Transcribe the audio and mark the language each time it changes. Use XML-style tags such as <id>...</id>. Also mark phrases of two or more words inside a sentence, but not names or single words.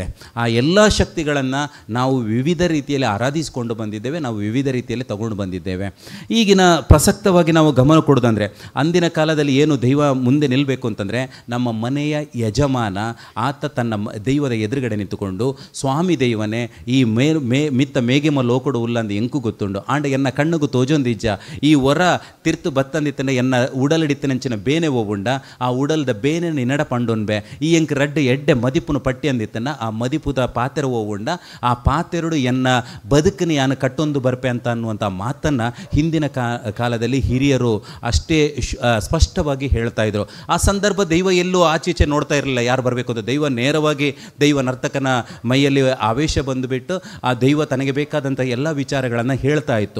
<kn>ಆ ಎಲ್ಲ ಶಕ್ತಿಗಳನ್ನು ನಾವು ವಿವಿಧ ರೀತಿಯಲ್ಲಿ ಆರಾಧಿಸಿಕೊಂಡು ಬಂದಿದ್ದೇವೆ, ನಾವು ವಿವಿಧ ರೀತಿಯಲ್ಲಿ ತಗೊಂಡು ಬಂದಿದ್ದೇವೆ. ಈಗಿನ ಪ್ರಸಕ್ತವಾಗಿ ನಾವು ಗಮನ ಕೊಡೋದಂದರೆ, ಅಂದಿನ ಕಾಲದಲ್ಲಿ ಏನು ದೈವ ಮುಂದೆ ನಿಲ್ಲಬೇಕು ಅಂತಂದರೆ, ನಮ್ಮ ಮನೆಯ ಯಜಮಾನ ಆತ ತನ್ನ ದೈವದ ಎದುರುಗಡೆ ನಿಂತುಕೊಂಡು,</kn> <tcy>ಸ್ವಾಮಿ ದೈವನೇ ಈ ಮಿತ್ತ ಮೇಗೆಮ ಲೋಕಡು ಉಲ್ಲಂದು ಎಂಕು ಗೊತ್ತುಂಡು ಆಂಡ ಎನ್ನ ಕಣ್ಣುಗು ತೋಜೊಂದಿಜ್ಜ ಈ ಹೊರ ತಿರ್ತು ಬತ್ತಂದಿತ್ತಂಡ ಎನ್ನ ಉಡಲಿಡಿತ್ತನಂಚಿನ ಬೇನೆ ಹೋಗುಂಡ ಆ ಉಡಲ್ದ ಬೇನೆ ನಿನ್ನಡ ಪಂಡೊನ್ಬೆ ಈ ಎಂಕ್ ರಡ್ಡೆ ಎಡ್ಡೆ ಮದಿಪುನು ಪಟ್ಟಿ ಅಂದಿತ್ತನ ಆ ಮದಿಪುದ ಪಾತೆರ ಹೋಗುಂಡ ಆ ಪಾತೆರಡು ಎನ್ನ ಬದುಕನ್ನು ಯಾನು ಕಟ್ಟೊಂದು ಬರ್ಪೆ</tcy> <kn>ಅಂತ ಅನ್ನುವಂಥ ಮಾತನ್ನು ಹಿಂದಿನ ಕಾಲದಲ್ಲಿ ಹಿರಿಯರು ಅಷ್ಟೇ ಸ್ಪಷ್ಟವಾಗಿ ಹೇಳ್ತಾ ಇದ್ರು. ಆ ಸಂದರ್ಭ ದೈವ ಎಲ್ಲೂ ಆಚೀಚೆ ನೋಡ್ತಾ ಇರಲಿಲ್ಲ ಯಾರು ಬರಬೇಕು ಅಂತ. ದೈವ ನೇರವಾಗಿ ದೈವ ನರ್ತಕನ ಮೈಯಲ್ಲಿ ಆವೇಶ ಬಂದುಬಿಟ್ಟು ಆ ದೈವ ತನಗೆ ಬೇಕಾದಂಥ ಎಲ್ಲ ವಿಚಾರಗಳನ್ನು ಹೇಳ್ತಾ ಇತ್ತು.</kn>